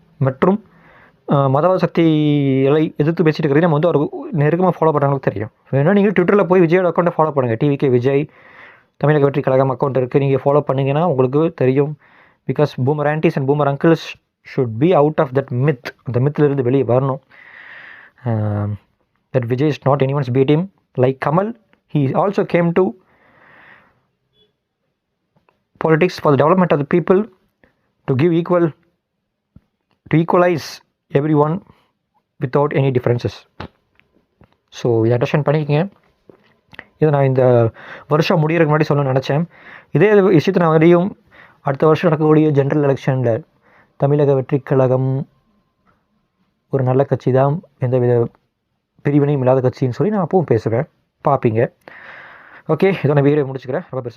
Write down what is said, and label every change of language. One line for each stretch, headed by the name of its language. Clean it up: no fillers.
Tamil: மற்றும் மதவாத சக்திகளை எதிர்த்து பேசிகிட்டு இருக்கிறதையும் நம்ம வந்து அவர் நெருக்கமாக ஃபாலோ பண்ணுறவங்களுக்கு தெரியும். வேணா நீங்கள் ட்விட்டரில் போய் விஜயோட அக்கௌண்ட்டை ஃபாலோ பண்ணுங்கள். டிவிகே விஜய் தமிழக வெற்றி கழகம் அக்கௌண்ட் இருக்குது, நீங்கள் ஃபாலோ பண்ணிங்கன்னா உங்களுக்கு தெரியும்.
English: Because boomer aunties and boomer uncles should be out of that myth.
Tamil: அந்த மித்திலிருந்து வெளியே வரணும்.
English: That Vijay is not anyone's B team. Like Kamal, he also came to politics for the development of the people, to equalize everyone without any differences.
Tamil: So இதை understand பண்ணிக்கங்க. இதை நான் இந்த வருஷம் முடிகிறதுக்கு முன்னாடி சொல்லணும்னு நினச்சேன். இதே விஷயத்தை நான் வரையும் அடுத்த வருஷம் நடக்கக்கூடிய ஜென்ரல் எலெக்ஷனில் தமிழக வெற்றி கழகம் ஒரு நல்ல கட்சி தான், எந்தவித பிரிவினையும் இல்லாத கட்சின்னு சொல்லி நான் அப்பவும் பேசுவேன், பார்ப்பீங்க. ஓகே, இதை நான் வீடியோ முடிச்சுக்கிறேன். ரொம்ப பெருசாக